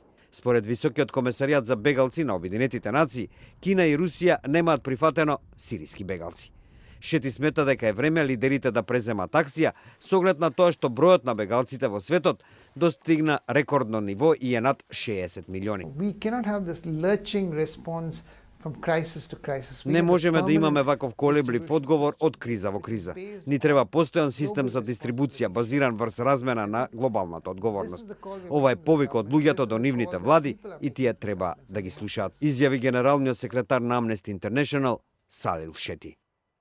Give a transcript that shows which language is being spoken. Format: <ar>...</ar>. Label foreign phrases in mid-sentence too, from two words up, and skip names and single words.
<mk>Според Високиот комесаријат за бегалци на Обединетите нации, Кина и Русија немаат прифатено сириски бегалци. Шети смета дека е време лидерите да преземат акција со оглед на тоа што бројот на бегалците во светот достигна рекордно ниво и е над 60 милиони.</mk> <en>We cannot have this lurching response from crisis to crisis.</en> <mk>Не можеме да имаме ваков колеблив одговор од криза во криза. Ни треба постојан систем за дистрибуција базиран врз размена на глобалната одговорност. Ова е повик од луѓето до нивните влади и тие треба да ги слушаат, изјави генералниот секретар на Amnesty International Салил Шети.</mk>